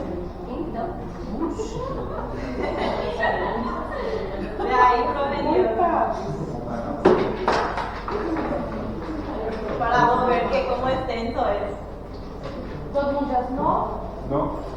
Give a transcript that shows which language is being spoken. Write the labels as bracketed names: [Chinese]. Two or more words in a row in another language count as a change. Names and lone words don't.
[Portuguese] Então, [Spanish] De ahí provenía. Para ver que como extenso es. [Portuguese] todo mundo já assinou? Não?